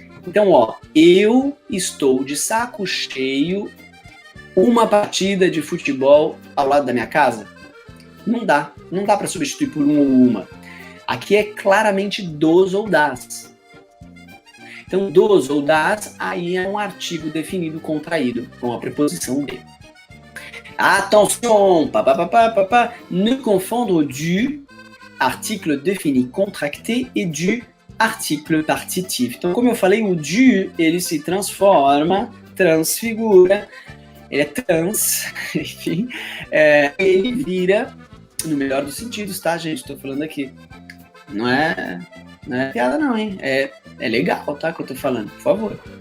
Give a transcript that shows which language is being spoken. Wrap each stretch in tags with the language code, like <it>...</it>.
<pt>Então, ó, eu estou de saco cheio uma partida de futebol ao lado da minha casa. Não dá para substituir por um ou uma. Aqui é claramente dos ou das. Então, dos ou das, aí é um artigo definido contraído, com a preposição de.</pt> <fr>Attention, ne confondre du article défini contracté e du article partitif.</fr> <pt>Então, como eu falei, o du, ele se transfigura, ele é trans, enfim, ele vira, no melhor dos sentidos, tá, gente? Estou falando aqui. Não é piada não, hein? É legal, tá, que eu tô falando, por favor.</pt>